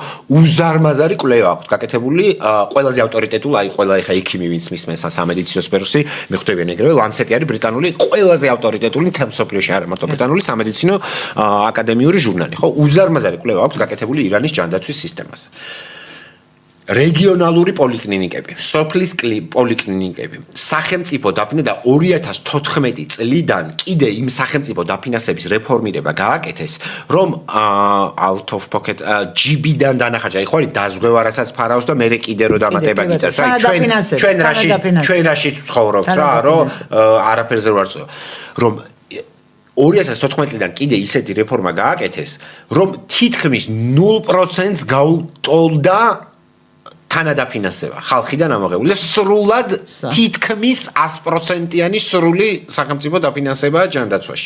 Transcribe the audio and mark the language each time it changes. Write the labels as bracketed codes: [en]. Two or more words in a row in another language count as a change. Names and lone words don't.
[ka] უზარმაზარი კვლევა აქვს გაკეთებული, ყველაზე ავტორიტეტული, აი ყველა ეხა ექიმი ვინც მისმენს სამედიცინო სფეროში, მიხვდებიან ეგრევე, ლანცეტი არის ბრიტანული ყველაზე ავტორიტეტული მთელ მსოფლიოში, არა მარტო ბრიტანული სამედიცინო აკადემიური ჟურნალი, ხო? უზარმაზარი კვლევა აქვს გაკეთებული ირანის ჯანდაცვის სისტემაზე. რეგიონალური პოლიკლინიკები, სოფლის პოლიკლინიკები, სახელმწიფო დაფინანსება და 2014 წლიდან კიდე იმ სახელმწიფო დაფინანსების რეფორმირება გააკეთეს, რომ [en] out of pocket [ka] GB-დან დანახარჯა, ხო არის დაზღვევა რასაც ფარავს და მე კიდე რო დამატება გიწევს, ჩვენ რაში ცხოვრობთ რა, რომ არაფერზე ვარ წო, რომ 2014 წლიდან კიდე ისეთი რეფორმა გააკეთეს, რომ თითქმის 0%-ს გაუტოლდა თანადაფინანსება ხალხიდან ამოღებული და სრულად თითქმის 100%-იანი სრული სახელმწიფო დაფინანსებაა ჯანდაცვაში.